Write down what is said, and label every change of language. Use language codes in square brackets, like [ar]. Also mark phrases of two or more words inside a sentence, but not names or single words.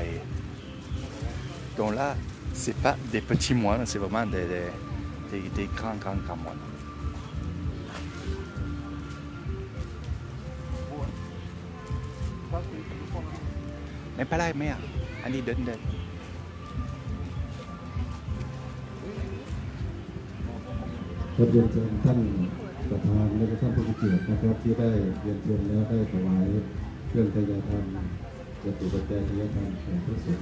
[fr] Donc là, c'est pas des petits moines, c'est vraiment des grands moines. Mais pas là, merde. Allez, donne. [th] เรียนเชิญท่านประธานและท่านผู้มีเกียรตินะครับที่ได้เรียนเชิญแล้วได้ถวายเครื่องทยธรรมจตุปัจจัยทยธรรมแก่พระสงฆ์